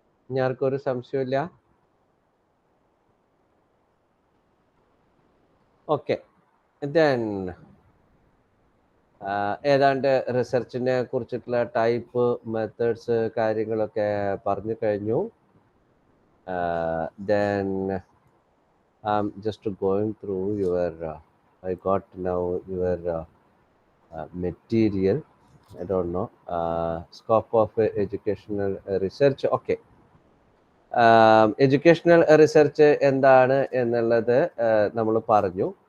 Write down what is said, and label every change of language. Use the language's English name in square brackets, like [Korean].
[Malayalam] ഇനി ആർക്കൊരു സംശയമില്ല? Okay, then ഏതാണ്ട് റിസർച്ചിനെ കുറിച്ചിട്ടുള്ള ടൈപ്പ്, മെത്തേഡ്സ്, കാര്യങ്ങളൊക്കെ പറഞ്ഞു കഴിഞ്ഞു. [English] Then I'm just going through your I got now your material. I don't know scope of educational research. [Malayalam] Okay, educational research എന്താണ് എന്നുള്ളത് നമ്മൾ പറഞ്ഞു.